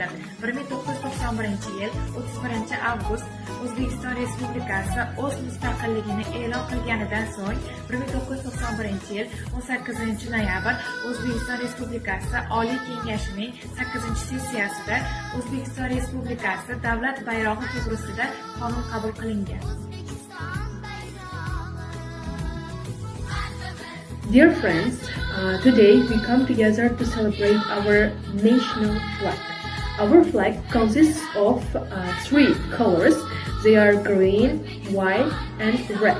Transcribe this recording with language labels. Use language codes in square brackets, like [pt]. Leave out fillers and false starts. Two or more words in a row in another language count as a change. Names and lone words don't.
[uz] 1991-yil 31-avgust O'zbekiston Respublikasi o'z mustaqilligini e'lon qilganidan so'ng 1991-yil 18-noyabr O'zbekiston Respublikasi Oliy Kengashining 8-sessiyasida O'zbekiston Respublikasi davlat bayrog'i to'g'risida qonun qabul qilingan. [en] Dear friends, today we come together to celebrate our national flag. Our flag consists of three colors. They are green, white, and red.